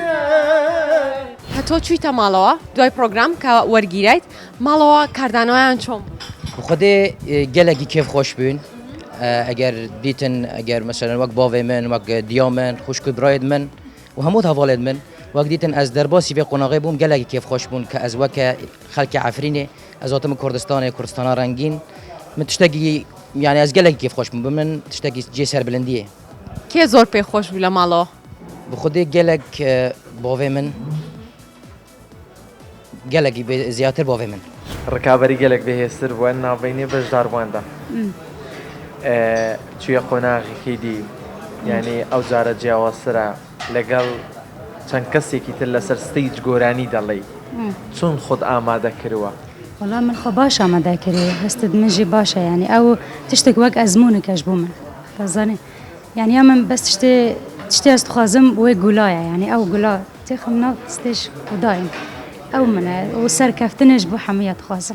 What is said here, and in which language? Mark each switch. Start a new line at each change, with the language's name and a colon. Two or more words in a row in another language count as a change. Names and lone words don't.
Central Kurdish: تۆ چوویتە ماڵەوە دوای پرۆگرام کە وەرگیرایت ماڵەوە کاردانەوەیان چۆم
Kurdish: خودێ gelekî kêf xweş bûn eger dîtin eger mesela wek bavê min wek diya min xuşkû birayê min û hemû hevalên min wek dîtin ez derbasî vê qonaqê bûm gelekî kêf xweş bûn ke ez weke xelkê Efrînê ez hatim Kurdistanê Kurdistana rengîn min tiştekî yani ez gelekî kêf xweş bûm bi min tiştekî cê serbilindiyê
Central Kurdish: کێ زۆر پێی خۆش بوو لە ماڵەوە
Kurdish: bi xudê gelek bavê min gelekî ziyatir bavê min
Central Kurdish: ڕکابەری گەلێک بەهێزتر بووە ناوبینی بەشداربوواندا چویە قۆناغێکی دی یعنی ئەو جارە جیاوازترە لەگەڵ چەند کەسێکی تر لەسەر ستەیج گۆرانی دەڵێ چۆن خۆت ئامادە کردووە
Kurdish: والله من خۆ باش ئامادە کردی هەستت منژی باشە یعنی ئەو تشتێک وەک ئەزمونێکەش بوو من بەزانێ یعنی ئەو من بەس تشتێ ئەس دخوازم وێ گولایە یعنی ئەو گولا تێخم ناو ستێژ خوددایم ئەو منە و سەرکەفتنش بۆ هەموویە دخوازم